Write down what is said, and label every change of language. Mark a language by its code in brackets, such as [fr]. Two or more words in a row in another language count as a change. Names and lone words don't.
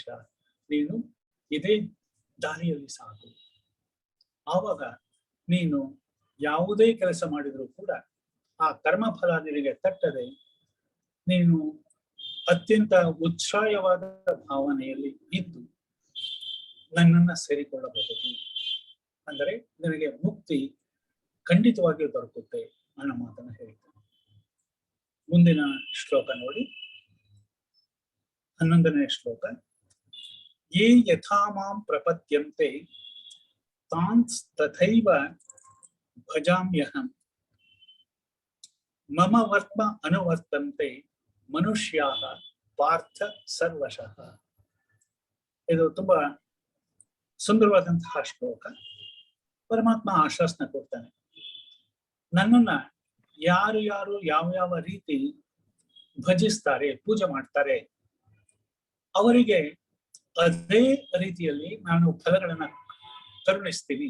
[kn] ನೀನು ಇದೇ ದಾರಿಯಲ್ಲಿ ಸಾಕು, ಆವಾಗ ನೀನು ಯಾವುದೇ ಕೆಲಸ ಮಾಡಿದರೂ ಕೂಡ ಆ ಕರ್ಮಫಲ ನಿನಗೆ ತಟ್ಟದೆ ನೀನು ಅತ್ಯಂತ ಉತ್ಸಾಹವಾದ ಭಾವನೆಯಲ್ಲಿ ಇದ್ದು ನನ್ನನ್ನ ಸೇರಿಕೊಳ್ಳಬಹುದು. ಅಂದರೆ ನಿನಗೆ ಮುಕ್ತಿ ಖಂಡಿತವಾಗಿಯೂ ದೊರಕುತ್ತೆ ಅನ್ನೋ ಮಾತನ್ನ ಹೇಳ್ತಾನೆ. ಮುಂದಿನ ಶ್ಲೋಕ ನೋಡಿ, 11ನೇ ಶ್ಲೋಕ. [sa] ಯೇ ಯಥಾ ಮಾಂ ಪ್ರಪದ್ಯಂತೆ ತಾನ್ ತಥೈವ ಭಜಾಮ್ಯಹಂ ಮಮ ವರ್ತ್ಮ ಅನುವರ್ತಂತೆ ಮನುಷ್ಯಾಃ ಪಾರ್ಥ ಸರ್ವಶಃ. [kn] ಇದು ತುಂಬಾ ಸುಂದರವಾದಂತಹ ಶ್ಲೋಕ. ಪರಮಾತ್ಮ ಆಶ್ವಾಸನೆ ಕೊಡ್ತಾನೆ, ನನ್ನನ್ನ ಯಾರು ಯಾವ ರೀತಿ ಭಜಿಸ್ತಾರೆ, ಪೂಜೆ ಮಾಡ್ತಾರೆ, ಅವರಿಗೆ ಅದೇ ರೀತಿಯಲ್ಲಿ ನಾನು ಫಲಗಳನ್ನ ಕರುಣಿಸ್ತೀನಿ.